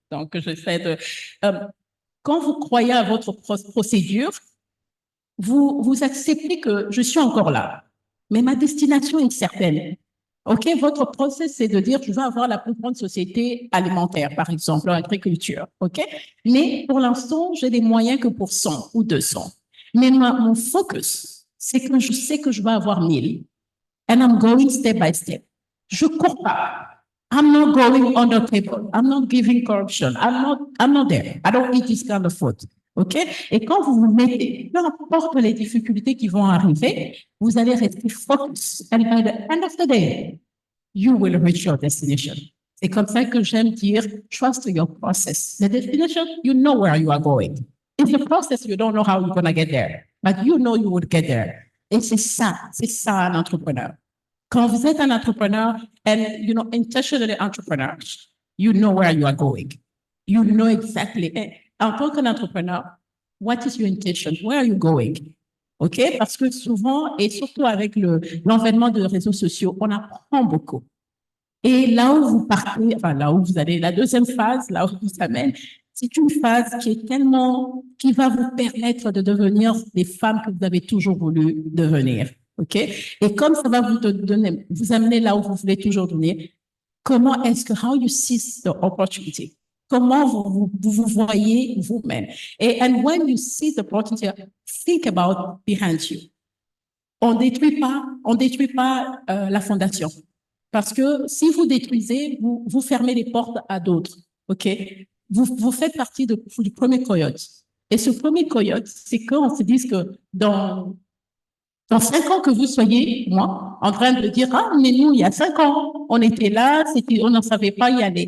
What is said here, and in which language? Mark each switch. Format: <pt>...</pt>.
<fr>Donc, j'essaie de, quand vous croyez à votre procédure, vous acceptez que je suis encore là, mais ma destination est certaine. OK, votre process, c'est de dire, je veux avoir la plus grande société alimentaire, par exemple, l'agriculture. OK, mais pour l'instant, j'ai des moyens que pour 100 ou 200. Mais mon focus, c'est que je sais que je vais avoir 1000.</fr> <en>And I'm going step by step.</en> <fr>Je cours pas.</fr> <en>I'm not going on the table. I'm not giving corruption. I'm not there. I don't eat this kind of food. OK?</en> <fr>Et quand vous vous mettez, peu importe les difficultés qui vont arriver, vous allez rester focus.</fr> <en>And by the end of the day, you will reach your destination.</en> <fr>C'est comme ça que j'aime dire,</fr> <en>trust your process. The destination, you know where you are going. It's the process, you don't know how you're going to get there. But you know you will get there.</en> <fr>Et c'est ça un entrepreneur. Quand vous êtes un entrepreneur,</fr> <en>and intentionally entrepreneurs, you know where you are going. You know exactly.</en> <fr>En tant qu'entrepreneur,</fr> <en>what is your intention? Where are you going? OK?</en> <fr>Parce que souvent, et surtout avec l'environnement de réseaux sociaux, on apprend beaucoup. Et là où vous partez, enfin là où vous allez, la deuxième phase, là où vous amène, c'est une phase qui va vous permettre de devenir des femmes que vous avez toujours voulu devenir. OK? Et comme ça va vous amener là où vous voulez toujours devenir, comment est-ce que,</fr> <en>how you seize the opportunity?</en> <fr>Comment vous voyez vous-même?</fr> <en>And when you see the opportunity, think about behind you.</en> <fr>On détruit pas la fondation. Parce que si vous détruisez, vous fermez les portes à d'autres. OK? Vous faites partie du premier coyote. Et ce premier coyote, c'est quand on se dit que dans 5 ans que vous soyez, moi, en train de dire, ah, mais nous, il y a 5 ans, on était là, on n'en savait pas y aller.</fr>